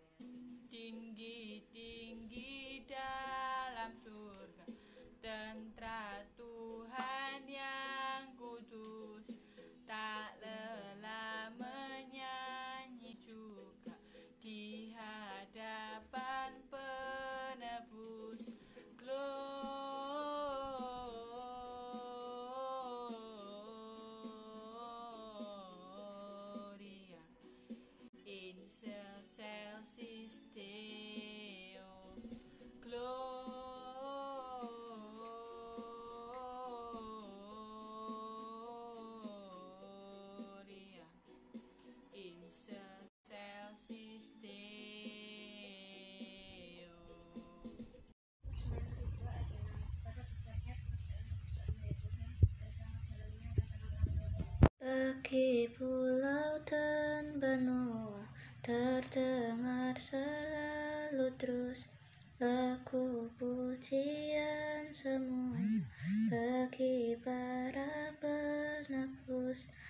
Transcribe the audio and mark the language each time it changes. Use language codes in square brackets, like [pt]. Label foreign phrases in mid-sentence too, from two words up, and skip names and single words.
[id] Tinggi-tinggi dalam surga, tentara Tuhan yang kudus, tak lelah menyanyi juga di hadapan penebus. [la] Gloria in excelsis Deo. Gloria in excelsis Deo. [id] Bagi pulau dan benua terdengar selalu terus lagu pujian semua bagi para penebus.